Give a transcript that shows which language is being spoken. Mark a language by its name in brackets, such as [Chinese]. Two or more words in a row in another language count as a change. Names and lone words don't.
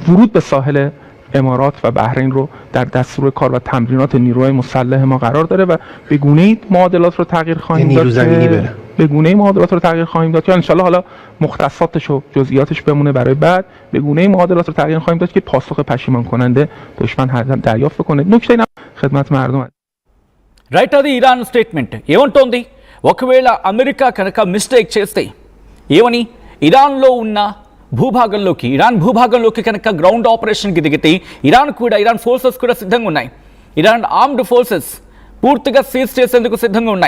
[Persian] ورود به ساحل امارات و بحرین رو در دستور کار و تمرینات نیروهای مسلح ما قرار داره و به گونه‌ای معادلات رو تغییر خواهیم داد. نیرو زمینی بره. به گونه‌ای معادلات رو تغییر خواهیم داد که [Arabic] ان شاءالله [Persian] حالا مختصاتش و جزئیاتش بمونه برای بعد. به گونه‌ای معادلات رو تغییر خواهیم داد که پاسخ پشیمان کننده دشمن هر دریافت کنه. نکته اینم خدمت مردم [Telugu] రైట్. అది ఇరాన్ స్టేట్మెంట్ ఏమంటోంది? ఒకవేళ అమెరికా కనుక మిస్టేక్ చేస్తే ఏమని ఇరాన్లో ఉన్న ఇరాన్ భూభాగంలోకి కనుక [English] ground operation [Telugu] దిగితే ఇరాన్ ఫోర్సెస్ కూడా సిద్ధంగా ఉన్నాయి. ఇరాన్ [English] armed forces [Telugu] పూర్తిగా సీజ్ చేసేందుకు సిద్ధంగా ఉన్నాయి.